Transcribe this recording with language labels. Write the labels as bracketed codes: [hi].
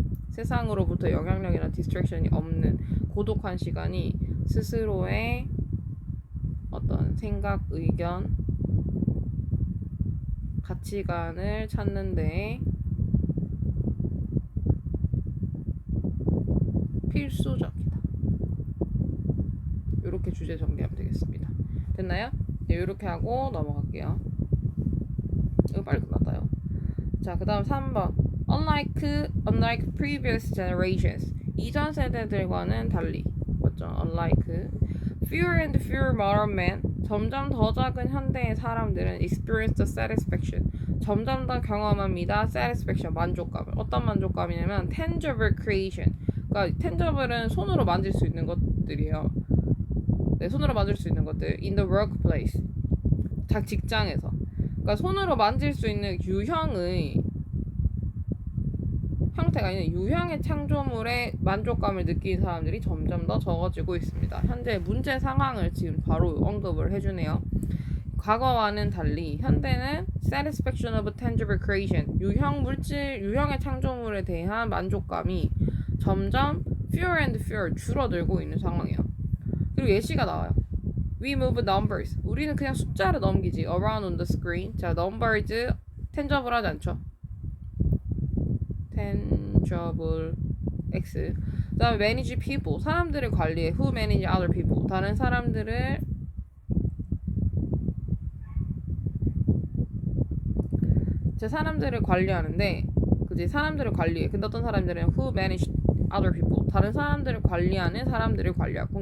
[ko] 세상으로부터 영향력이나 디스트랙션이 없는 고독한 시간이 스스로의 어떤 생각, 의견, 가치관을 찾는 데 필수적이다. 이렇게 주제 정리하면 되겠습니다. 됐나요? 네, 이렇게 하고 넘어갈게요. 이거 빨리 끝났다요. 자, 그 다음 3번. [en] Unlike previous generations. [ko] 이전 세대들과는 달리. 맞죠? Unlike. [en] Fewer and fewer modern men. [ko] 점점 더 작은 현대의 사람들은 [en] experience the satisfaction. [ko] 점점 더 경험합니다. satisfaction. 만족감을. 어떤 만족감이냐면 [en] tangible creation. [ko] 그러니까 tangible은 손으로 만질 수 있는 것들이에요. 네, 손으로 만질 수 있는 것들. [en] In the workplace. [ko] 직장에서. 그러니까 손으로 만질 수 있는 유형의 형태가 아니라 유형의 창조물에 만족감을 느끼는 사람들이 점점 더 적어지고 있습니다. 현재 문제 상황을 지금 바로 언급을 해주네요. 과거와는 달리 현대는 [en] satisfaction of tangible creation [ko] 유형의 창조물에 대한 만족감이 점점 [en] fewer and fewer [ko] 줄어들고 있는 상황이에요. 그리고 예시가 나와요. [en] We move numbers. [ko] 우리는 그냥 숫자를 넘기지. [en] Around on the screen. [ko] 자, numbers tangible 하지 않죠? tangible x. 그다음에 [en] manage people, [ko] 사람들을 관리해. [en] who manage other people, [ko] 다른 사람들을 제 사람들을 관리하는데, 그지? 사람들을 관리해. 근데 어떤 사람들은 [en] who manage other people, [ko] 다른 사람들을 관리하는 사람들을 관리하고.